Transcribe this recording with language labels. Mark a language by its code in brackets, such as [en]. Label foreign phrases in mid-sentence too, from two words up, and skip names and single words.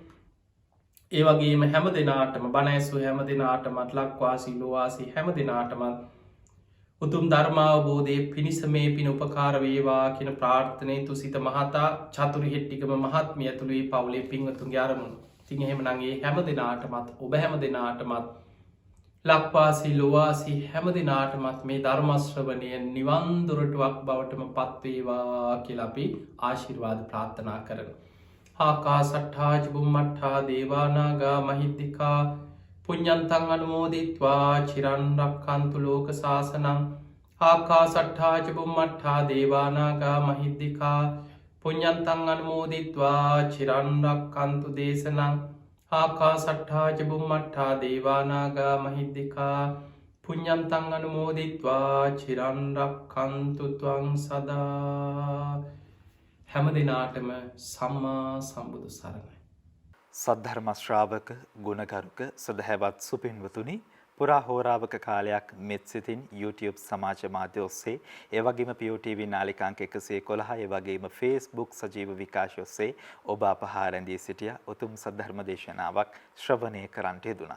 [si] ඒ වගේම හැම දිනාටම බණ ඇසූ හැම දිනාටමත් ලක්වාසී ලෝවාසී හැම දිනාටම උතුම් ධර්මාවබෝධයේ පිණිස මේ පින උපකාර වේවා කියන ප්‍රාර්ථනාවෙන් තුසිත මහතා චතුරු හෙට්ටිකම මහත්මිය ඇතුළු මේ පවුලේ පින්වතුන්ගේ ආරමුණු. ඉතින් එහෙමනම් මේ හැම දිනාටමත් ඔබ හැම දිනාටමත් ලක්වාසී ලෝවාසී හැම දිනාටමත් මේ ධර්ම ශ්‍රවණය නිවන් දොරටුවක් බවටම පත් වේවා කියලා අපි ආශිර්වාද ප්‍රාර්ථනා කරනවා. [pi] ආකාසට්ඨා චුම්මට්ඨා දේවා නාග මහිද්దికා පුඤ්ඤන්තං අනුමෝදිත්වා චිරන් රක්ඛන්තු ලෝක සාසනං. ආකාසට්ඨා චුම්මට්ඨා දේවා නාග මහිද්దికා පුඤ්ඤන්තං අනුමෝදිත්වා චිරන් රක්ඛන්තු දේශනං. ආකාසට්ඨා චුම්මට්ඨා දේවා නාග මහිද්దికා පුඤ්ඤන්තං අනුමෝදිත්වා චිරන් රක්ඛන්තු ත්වං සදා. [si] හැම දිනාටම සම්මා සම්බුදු සරණයි. සද්ධර්ම ශ්‍රාවක ගුණගරුක සදහැවත් සුපින්වතුනි පුරා හෝරාවක කාලයක් මෙත් සිතින් YouTube සමාජ මාධ්‍ය ඔස්සේ ඒ වගේම POTV නාලිකාංක 111 ඒ වගේම Facebook සජීව විකාශය ඔස්සේ ඔබ අප හා රැඳී සිටියා උතුම් සද්ධර්ම දේශනාවක් ශ්‍රවණය කරන්නට යෙදුණා.